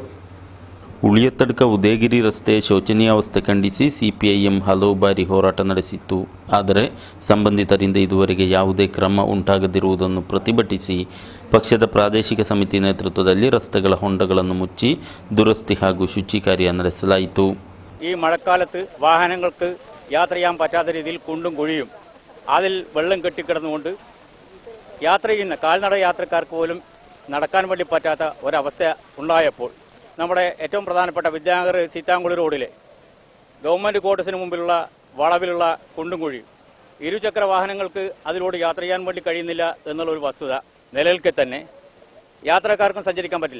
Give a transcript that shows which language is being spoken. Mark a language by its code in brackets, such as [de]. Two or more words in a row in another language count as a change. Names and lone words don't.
[kn] ಉಳಿಯತಡ್ಕ ಉದಯಗಿರಿ ರಸ್ತೆ ಶೋಚನೀಯಾವಸ್ಥೆ ಖಂಡಿಸಿ ಸಿಪಿಐಎಂ ಹಲವು ಬಾರಿ ಹೋರಾಟ ನಡೆಸಿತ್ತು. ಆದರೆ ಸಂಬಂಧಿತರಿಂದ ಇದುವರೆಗೆ ಯಾವುದೇ ಕ್ರಮ ಉಂಟಾಗದಿರುವುದನ್ನು ಪ್ರತಿಭಟಿಸಿ ಪಕ್ಷದ ಪ್ರಾದೇಶಿಕ ಸಮಿತಿ ನೇತೃತ್ವದಲ್ಲಿ ರಸ್ತೆಗಳ ಹೊಂಡಗಳನ್ನು ಮುಚ್ಚಿ ದುರಸ್ತಿ ಹಾಗೂ ശുചി ಕಾರ್ಯ ನಡೆಸಲಾಯಿತು. [ml] ഈ മഴക്കാലത്ത് വാഹനങ്ങൾക്ക് യാത്ര ചെയ്യാൻ പറ്റാത്ത രീതിയിൽ കുണ്ടും കുഴിയും അതിൽ വെള്ളം കെട്ടിക്കിടന്നുകൊണ്ട് യാത്ര ചെയ്യുന്ന കാൽനട യാത്രക്കാർക്ക് പോലും നടക്കാൻ വേണ്ടി പറ്റാത്ത ഒരവസ്ഥ ഉണ്ടായപ്പോൾ നമ്മുടെ ഏറ്റവും പ്രധാനപ്പെട്ട വിദ്യാനഗർ സീതാങ്കുളി റോഡിലെ [en] government quarters [ml] മുമ്പിലുള്ള വളവിലുള്ള കുണ്ടും കുഴി ഇരുചക്ര വാഹനങ്ങൾക്ക് അതിലൂടെ യാത്ര ചെയ്യാൻ വേണ്ടി കഴിയുന്നില്ല എന്നുള്ളൊരു വസ്തുത നിലനിൽക്കെ തന്നെ യാത്രക്കാർക്കും സഞ്ചരിക്കാൻ പറ്റില്ല.